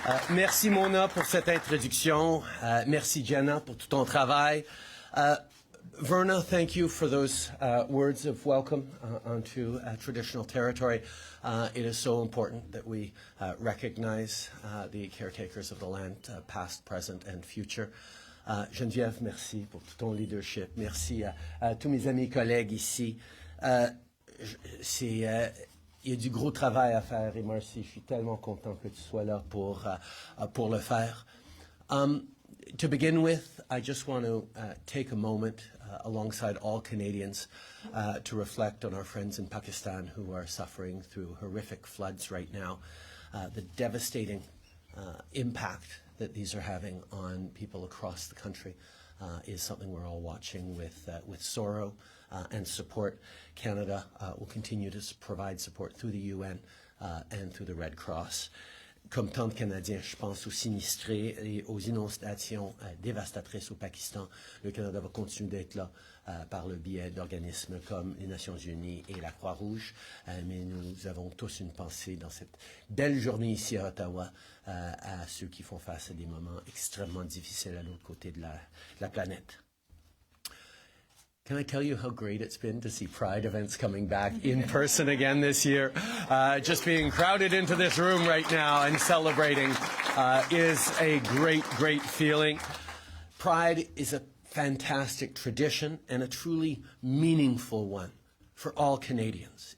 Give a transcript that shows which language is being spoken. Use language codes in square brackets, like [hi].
[fr] Merci Mona pour cette introduction, merci Jenna pour tout ton travail. [en] Verna, thank you for those words of welcome onto traditional territory. It is so important that we recognize the caretakers of the land, past, present and future. [fr] Geneviève, merci pour tout ton leadership. Merci à tous mes amis collègues ici. Il y a du gros travail à faire et merci, je suis tellement content que tu sois là pour le faire. [en] To begin with, I just want to take a moment alongside all Canadians to reflect on our friends in Pakistan who are suffering through horrific floods right now. The devastating impact that these are having on people across the country is something we're all watching with sorrow and support. Canada will continue to provide support through the UN and through the Red Cross. [fr] Comme tant de Canadiens, je pense aux sinistrés et aux inondations dévastatrices au Pakistan. Le Canada va continuer d'être là par le biais d'organismes comme les Nations Unies et la Croix-Rouge. Mais nous avons tous une pensée dans cette belle journée ici à Ottawa à ceux qui font face à des moments extrêmement difficiles à l'autre côté de la planète. [en] Can I tell you how great it's been to see Pride events coming back in person again this year? Just being crowded into this room right now and celebrating is a great, great feeling. Pride is a fantastic tradition and a truly meaningful one for all Canadians.